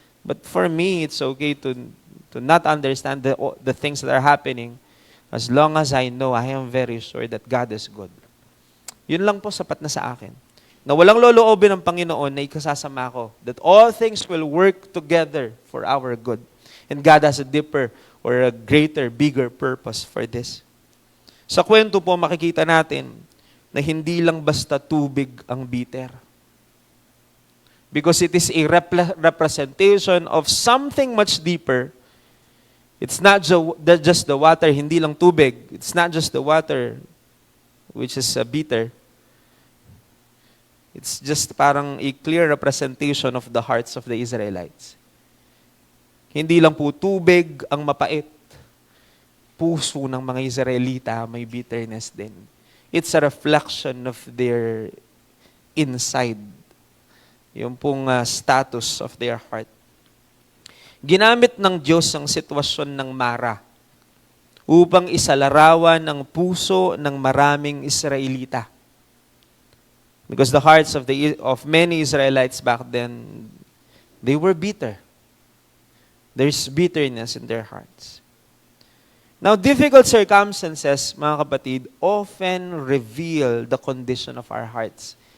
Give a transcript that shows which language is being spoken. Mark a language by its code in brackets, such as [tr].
[en] But for me, it's okay to not understand the things that are happening as long as I know, I am very sure that God is good. [tl] Yun lang po sapat na sa akin. Na walang loloobin ng Panginoon na ikasasama ko. [en] That all things will work together for our good. And God has a deeper or a greater, bigger purpose for this. [tl] Sa kwento po, makikita natin na hindi lang basta tubig ang bitter. [en] Because it is a representation of something much deeper. It's not just the water, [tl] hindi lang tubig. [en] It's not just the water, which is bitter. It's just parang a clear representation of the hearts of the Israelites. [tl] Hindi lang po tubig ang mapait. Puso ng mga Israelita may bitterness din. [en] It's a reflection of their inside. Yung pong status of their heart. [tl] Ginamit ng Diyos ang sitwasyon ng Mara upang isalarawan ang puso ng maraming Israelita. [en] Because the hearts of many Israelites back then, they were bitter. There's bitterness in their hearts. Now, difficult circumstances, [tl] mga kapatid, [en] often reveal the condition of our hearts.